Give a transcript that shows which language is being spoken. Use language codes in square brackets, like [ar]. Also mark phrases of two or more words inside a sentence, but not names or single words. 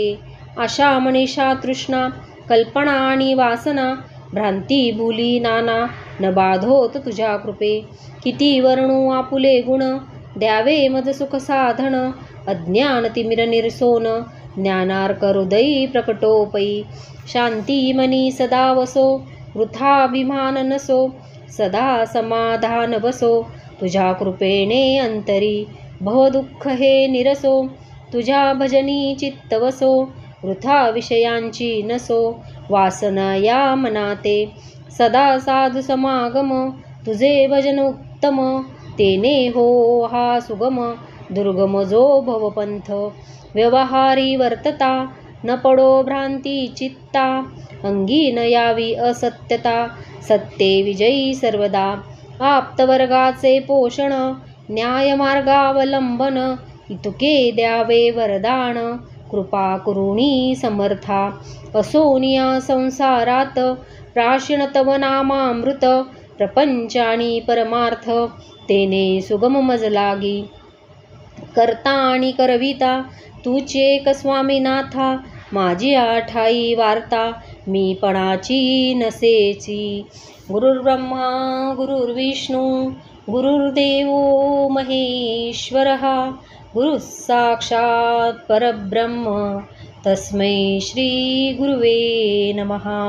[mr] आशा मनीषा तृष्णा कल्पना आणि वासना भ्रांती भूली नाना न बाधोत तुझ्या कृपे. किती वर्णू आपुले गुण द्यावे मज सुख साधन अज्ञान तिमिर निरसोन ज्ञानार्क हृदयी प्रकटोपै. शांती मनी सदा वसो वृथाभिमान नसो सदा समाधान बसो तुझ्या कृपेने अंतरी. भवदुःख हे निरसो तुझ्या भजनी चित्त वसो वृथा विषयांची नसो वासना या मनाते. सदा साधु समागम तुझे भजन उत्तम तेने हो हा सुगम दुर्गम जो भवपंथ. व्यवहारी वर्तता न पडो भ्रांती चित्ता अंगी न यावी असत्यता सत्ये विजयी सर्वदा. आप्तवर्गाचे पोषण न्यायमार्गावलंबन इतुके द्यावे वरदान कृपा करुणी समर्था. असोनिया संसारात प्राशिण तव नामामृत प्रपंचानी परमार्थ तेने सुगम मज लागी. करता आणि करविता तूचे एक स्वामीनाथा माझी आठाई वार्ता मी पणाची नसेची. [sa] गुरुर्ब्रह्मा गुरुर्विष्णू गुरुर्देव महेश्वरः गुरुः साक्षात् परब्रह्म तस्मै श्री गुरुवे नमः.